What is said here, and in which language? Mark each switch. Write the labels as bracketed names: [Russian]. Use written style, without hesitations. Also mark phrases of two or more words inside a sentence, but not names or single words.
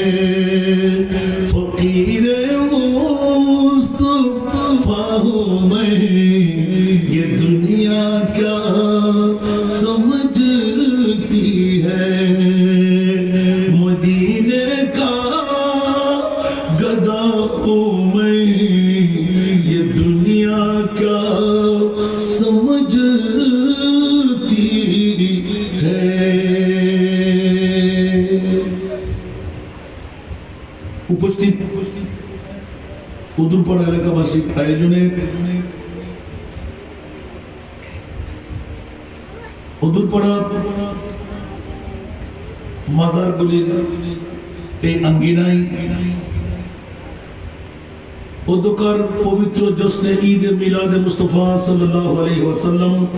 [Urdu] فقیر مصطفیٰ ہوں میں یہ دنیا کیا سمجھتی ہے. مدینے کا گدا ہوں میں یہ دنیا کیا سمجھتی ہے. [Bangla] উপস্থিত উদুরপাড়া এলাকাবাসীর আয়োজনে উদুরপাড়া মাজারগুলির এই আঙ্গিনায় অধ্যকার পবিত্র জশ্নে ঈদ মিলাদ মুস্তাফা [Arabic] صلى الله عليه وسلم